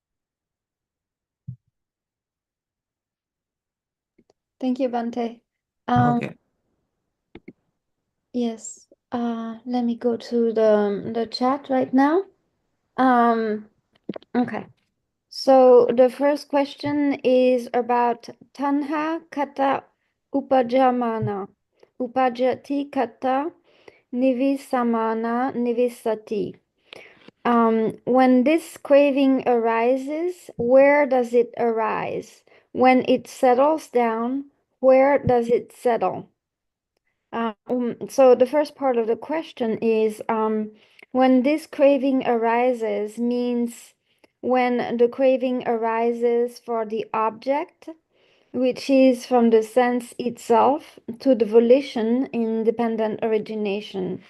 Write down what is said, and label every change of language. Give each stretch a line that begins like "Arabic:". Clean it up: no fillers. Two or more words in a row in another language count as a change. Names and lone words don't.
English: Thank you, Bhante. Okay. Yes. Let me go to the chat right now. Okay. So the first question is about
Pali: tanha kata upajamana. Upajati kata nivisamana nivisati.
English: When this craving arises, where does it arise? When it settles down, where does it settle? So the first part of the question is when this craving arises means when the craving arises for the object, which is from the sense itself to the volition independent origination.